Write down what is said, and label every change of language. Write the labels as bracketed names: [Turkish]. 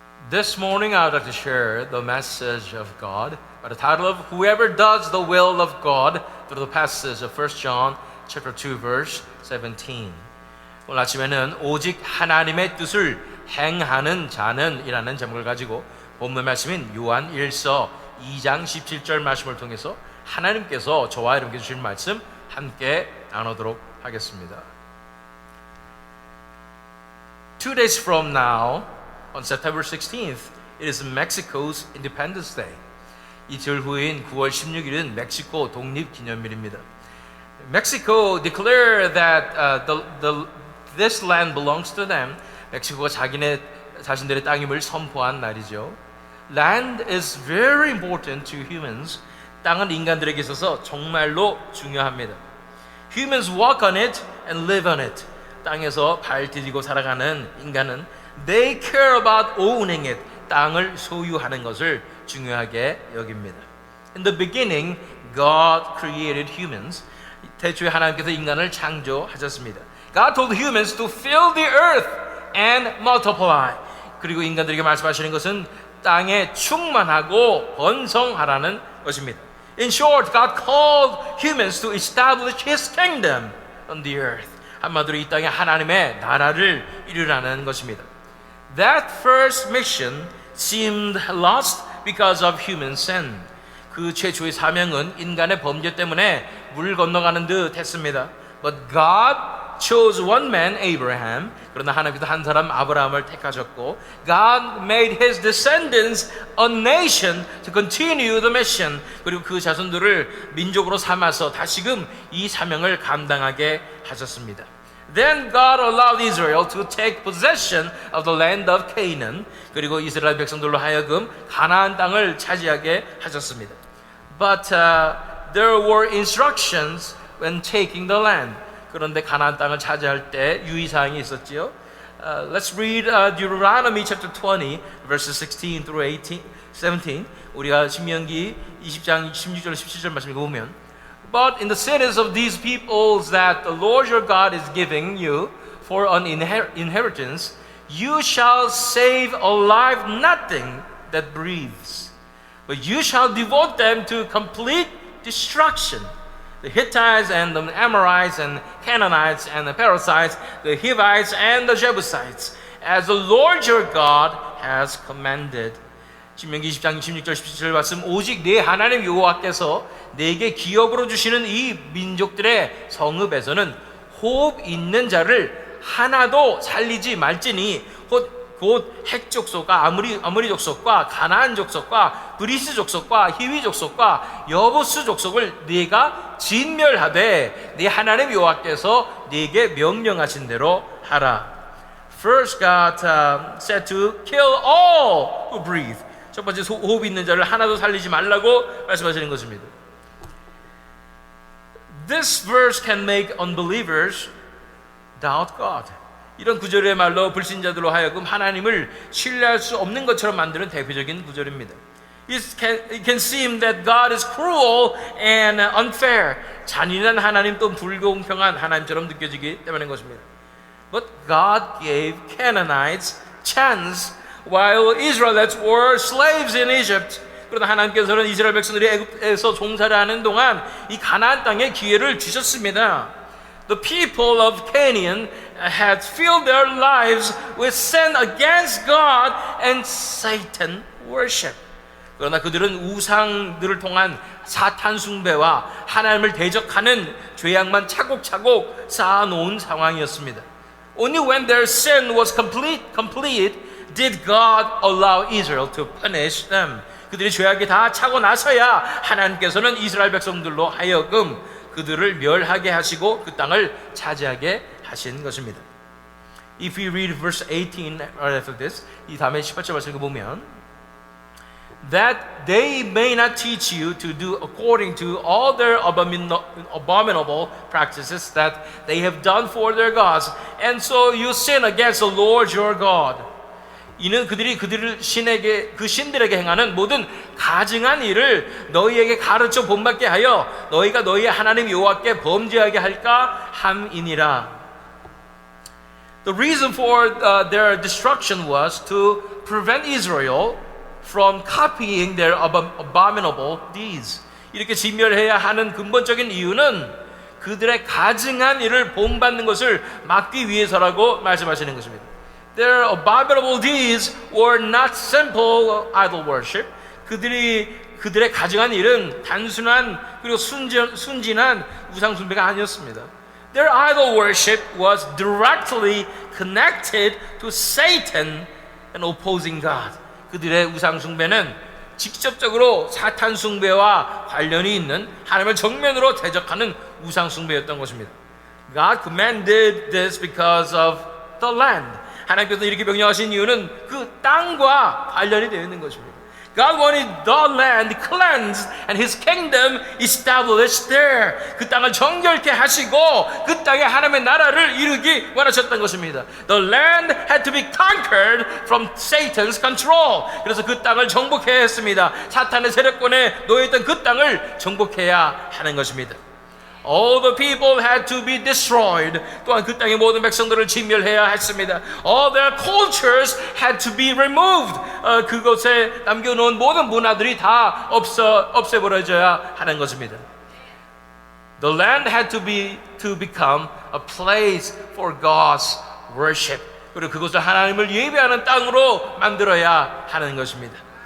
[English] This morning I would like to share the message of God by the title of Whoever Does the Will of God through the passage of 1 John chapter 2 verse 17. [Korean] 오늘 아침에는 오직 하나님의 뜻을 행하는 자는 이라는 제목을 가지고 본문 말씀인 요한 1서 2장 17절 말씀을 통해서 하나님께서 저와 여러분께 주신 말씀 함께 나누도록 하겠습니다. [English] 2 days from now, on September 16th, it is Mexico's Independence Day. [Korean] 이틀 후인 9월 16일은 멕시코 독립기념일입니다. [English] Mexico declared that this land belongs to them. [Korean] 멕시코가 자신들의 땅임을 선포한 날이죠. [English] Land is very important to humans. [Korean] 땅은 인간들에게 있어서 정말로 중요합니다. [English] Humans walk on it and live on it. [Korean] 땅에서 발 디디고 살아가는 인간은 [English] they care about owning it. [Korean] 땅을 소유하는 것을 중요하게 여깁니다. [English] In the beginning, God created humans. [Korean] 태초에 하나님께서 인간을 창조하셨습니다. [English] God told humans to fill the earth and multiply. [Korean] 그리고 인간들에게 말씀하시는 것은 땅에 충만하고 번성하라는 것입니다. [English] In short, God called humans to establish His kingdom on the earth. [Korean] 한마디로 이 땅에 하나님의 나라를 이루라는 것입니다. [English] That first mission seemed lost because of human sin. [Korean] 그 최초의 사명은 인간의 범죄 때문에 물 건너가는 듯 했습니다. [English] But God chose one man, Abraham. [Korean] 그러나 하나님께서 한 사람 아브라함을 택하셨고 [English] God made his descendants a nation to continue the mission. [Korean] 그리고 그 자손들을 민족으로 삼아서 다시금 이 사명을 감당하게 하셨습니다. [English] Then God allowed Israel to take possession of the land of Canaan. [Korean] 그리고 이스라엘 백성들로 하여금 가나안 땅을 차지하게 하셨습니다. [English] But there were instructions when taking the land. [Korean] 그런데 가나안 땅을 차지할 때 유의사항이 있었지요. [English] Let's read Deuteronomy chapter 20 verses 16 through 17. [Korean] 우리가 신명기 20장 16절 17절 말씀 읽어보면 [English] But in the cities of these peoples that the Lord your God is giving you for an inheritance, you shall save alive nothing that breathes, but you shall devote them to complete destruction. The Hittites and the Amorites and Canaanites and the Perizzites, the Hivites and the Jebusites, as the Lord your God has commanded. [Korean] 신명기 20장 16절 17절 말씀 오직 네 하나님 여호와께서 네게 기업으로 주시는 이 민족들의 성읍에서는 호흡 있는 자를 하나도 살리지 말지니 곧 헷 족속과 아무리 족속과 가나안 족속과 브리스 족속과 히위 족속과 여부스 족속을 네가 진멸하되 네 하나님 여호와께서 네게 명령하신 대로 하라. [English] First God said to kill all who breathe. [Korean] 첫 번째 호흡 있는 자를 하나도 살리지 말라고 말씀하시는 것입니다. [English] This verse can make unbelievers doubt God. [Korean] 이런 구절의 말로 불신자들로 하여금 하나님을 신뢰할 수 없는 것처럼 만드는 대표적인 구절입니다. [English] It can seem that God is cruel and unfair. [Korean] 잔인한 하나님 또 불공평한 하나님처럼 느껴지기 때문인 것입니다. [English] But God gave Canaanites chance while Israelites were slaves in Egypt. [Korean] 그러나 하나님께서는 이스라엘 백성들이 애굽에서 종살이 하는 동안 이 가나안 땅에 기회를 주셨습니다. [English] The people of Canaan had filled their lives with sin against God and Satan worship. [Korean] 그러나 그들은 우상들을 통한 사탄 숭배와 하나님을 대적하는 죄악만 차곡차곡 쌓아놓은 상황이었습니다. [English] Only when their sin was complete did God allow Israel to punish them. [Korean] 그들이 죄악이 다 차고 나서야 하나님께서는 이스라엘 백성들로 하여금 그들을 멸하게 하시고 그 땅을 차지하게 하신 것입니다. [English] If we read verse 18 right after this, [Korean] 이 다음에 18절 말씀을 보면 [English] That they may not teach you to do according to all their abominable practices that they have done for their gods, and so you sin against the Lord your God. [Korean] 이는 그들이 그 신들에게 행하는 모든 가증한 일을 너희에게 가르쳐 본받게 하여 너희가 너희의 하나님 여호와께 범죄하게 할까 함이니라. [English] The reason for their destruction was to prevent Israel from copying their abominable deeds. [Korean] 이렇게 진멸해야 하는 근본적인 이유는 그들의 가증한 일을 본받는 것을 막기 위해서라고 말씀하시는 것입니다. [English] Their abominable deeds were not simple idol worship. [Korean] 그들의 가증한 일은 단순한 그리고 순진한 우상 숭배가 아니었습니다. [English] Their idol worship was directly connected to Satan and opposing God. [Korean] 그들의 우상 숭배는 직접적으로 사탄 숭배와 관련이 있는 하나님을 정면으로 대적하는 우상 숭배였던 것입니다. [English] God commanded this because of the land. [Korean] 하나님께서 이렇게 명령하신 이유는 그 땅과 관련이 되어 있는 것입니다. [English] God wanted the land cleansed and His kingdom established there. [Korean] 그 땅을 정결케 하시고 그 땅에 하나님의 나라를 이루기 원하셨던 것입니다. [English] The land had to be conquered from Satan's control. [Korean] 그래서 그 땅을 정복해야 했습니다. 사탄의 세력권에 놓여있던 그 땅을 정복해야 하는 것입니다. [English] All the people had to be destroyed. [Korean] 또한 그 땅의 모든 백성들을 진멸해야 했습니다. [English] All their cultures had to be removed. [Korean] 그곳에 남겨놓은 모든 문화들이 다 없애버려져야 하는 것입니다. [English] The land had to become a place for God's worship. [Korean] 그리고 그것을 하나님을 예배하는 땅으로 만들어야 하는 것입니다.